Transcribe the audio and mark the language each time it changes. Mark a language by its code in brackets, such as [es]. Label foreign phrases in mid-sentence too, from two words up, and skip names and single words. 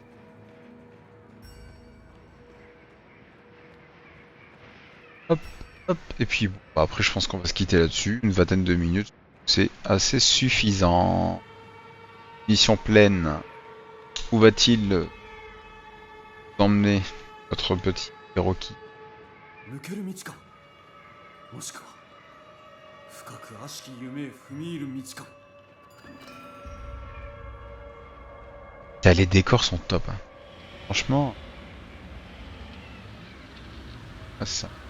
[fr] Hop. Hop. Et puis bon, bah, après je pense qu'on va se quitter là-dessus. Une vingtaine de minutes. C'est assez suffisant. Mission pleine. Où va-t-il nous emmener notre petit Rocky? [ja] 抜ける道か、もしくは深く悪しき夢へ踏み入る道か。 [fr] Les décors sont top. Hein. Franchement. Ah, ça.